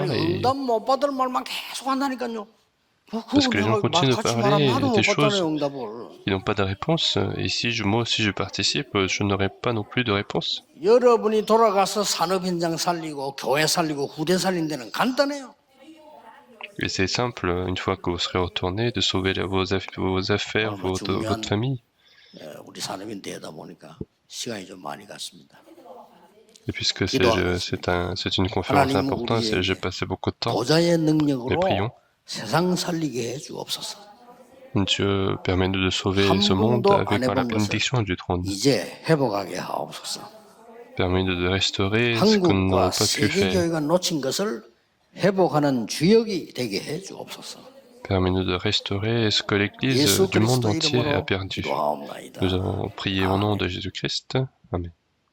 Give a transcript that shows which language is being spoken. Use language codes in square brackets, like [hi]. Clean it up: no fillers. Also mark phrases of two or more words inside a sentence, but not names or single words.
[ko] 아니 [fr] et [ko] 응답 못 받을 말만 계속 한다니까요. [fr] parce que les gens continuent de parler des choses [ko] 응답을. [fr] qui n'ont pas de réponse. Et si moi aussi je participe, je n'aurai pas non plus de réponse. [ko] 여러분이 돌아가서 산업 현장 살리고 교회 살리고 후대 살린 데는 간단해요. [fr] Et c'est simple, une fois que vous serez retourné, de sauver vos affaires, votre famille. [ko] 우리 산업인 되다 보니까 시간이 좀 많이 갔습니다. [fr] Et puisque c'est une conférence importante, j'ai passé beaucoup de temps. [ko] 보좌의 능력으로 [fr] Mais prions. [ko] 세상 살리게 해 주옵소서. [fr] Dieu permet-nous de sauver ce monde avec la bénédiction du trône. [ko] 이제 회복하게 하옵소서. [fr] Permet-nous de restaurer ce que nous n'avons [ko] 한국과 [fr] pas pu faire. [ko] 세계교회가 놓친 것을 회복하는 주역이 되게 해 주옵소서. [fr] Permet-nous de restaurer ce que l'Église du monde entier a perdu. [ko] 기도하옵나이다. [fr] Nous avons prié au nom de Jésus-Christ. Amen.